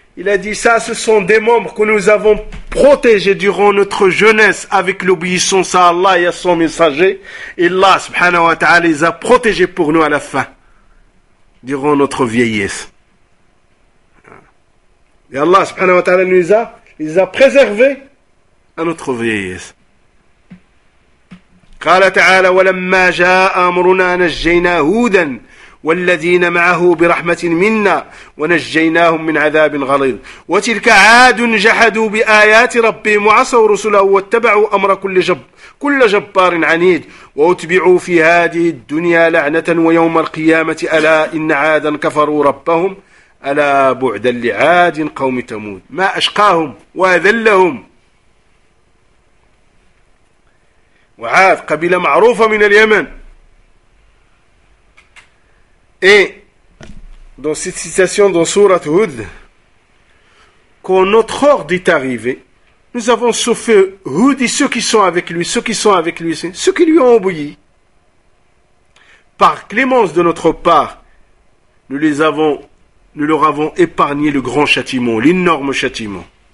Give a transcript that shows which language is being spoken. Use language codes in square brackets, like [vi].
[fr] Il a dit, ça, ce sont des membres que nous avons protégés durant notre jeunesse avec l'obéissance à Allah et à son messager. Et Allah, subhanahu wa ta'ala, les a protégés pour nous à la fin, durant notre vieillesse. Et Allah, subhanahu wa ta'ala, les a préservés à notre vieillesse. [ar] قال تعالى ولما جاء أمرنا نجينا هودا والذين معه برحمة منا ونجيناهم من عذاب غليظ وتلك عاد جحدوا بآيات ربهم وعصوا رسله واتبعوا أمر كل جبار عنيد وأتبعوا في هذه الدنيا لعنة ويوم القيامة ألا إن عادا كفروا ربهم ألا بعدا لعاد قوم ثمود ما أشقاهم وأذلهم وعاد قبيلة معروفة من اليمن. [fr] Et dans cette citation dans Sourate Hud, quand notre ordre est arrivé, nous avons sauvé Hud et ceux qui sont avec lui, ceux qui lui ont obéi. Par clémence de notre part, nous leur avons épargné le grand châtiment, l'énorme châtiment.